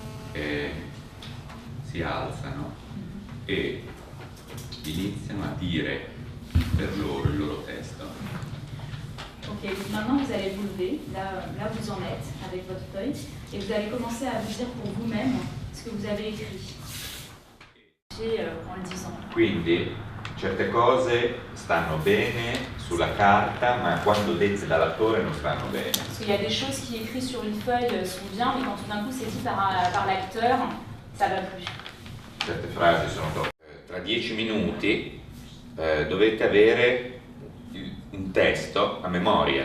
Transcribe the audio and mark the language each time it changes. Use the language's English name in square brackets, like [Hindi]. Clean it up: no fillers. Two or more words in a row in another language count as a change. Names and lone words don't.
[Italian] si alzano e iniziano a dire per loro il loro testo. [French] Ok, donc maintenant vous allez vous lever, là où vous en êtes, avec votre feuille, et vous allez commencer à vous dire pour vous-même ce que vous avez écrit. En le disant. [Italian] Quindi certe cose stanno bene sulla carta, ma quando dette dall'attore non stanno bene. [French] Parce qu'il y a des choses qui écrites sur une feuille sont bien, mais quand tout d'un coup c'est dit par l'acteur, ça va plus. [Italian] Certe frasi sono tolte. Tra 10 minuti dovete avere un testo a memoria.